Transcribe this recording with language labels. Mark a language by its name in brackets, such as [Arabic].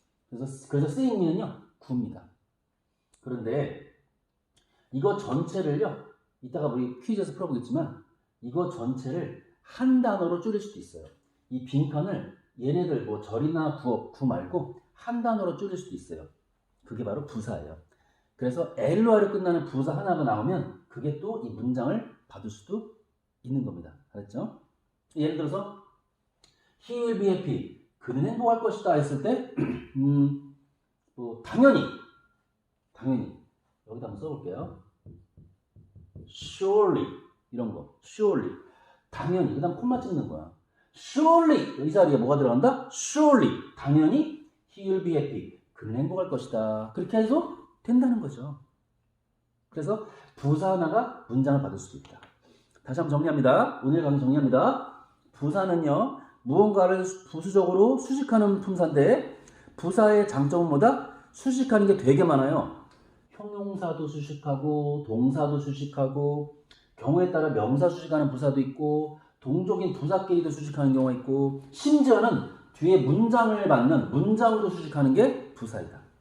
[Korean] 그래서 seeing me는요 구입니다. 그런데 이거 전체를요 이따가 우리 퀴즈에서 풀어보겠지만 이거 전체를 한 단어로 줄일 수도 있어요. 이 빈칸을 얘네들 뭐 절이나 구 말고 한 단어로 줄일 수도 있어요. 그게 바로 부사예요. 그래서 LOR로 끝나는 부사 하나가 나오면 그게 또 이 문장을 받을 수도 있는 겁니다. 알았죠? 예를 들어서 [English] he will be happy. [Korean] 그는 행복할 것이다 했을 때 뭐 당연히 여기다 한번 써볼게요. surely 이런 거 surely 당연히 그 다음 콤마 찍는 거야. surely 이 자리에 뭐가 들어간다? [English] surely [Korean] 당연히 [English] he will be happy. [Korean] 그는 행복할 것이다. 그렇게 해서 된다는 거죠. 그래서 부사 하나가 문장을 받을 수도 있다. 다시 한번 정리합니다. 오늘 강의 정리합니다. 부사는요 무언가를 부수적으로 수식하는 품사인데 부사의 장점은 뭐다? 수식하는 게 되게 많아요. 형용사도 수식하고 동사도 수식하고 경우에 따라 명사 수식하는 부사도 있고 동적인 부사끼리도 수식하는 경우가 있고 심지어는 뒤에 문장을 받는 문장으로 수식하는 게 부사이다.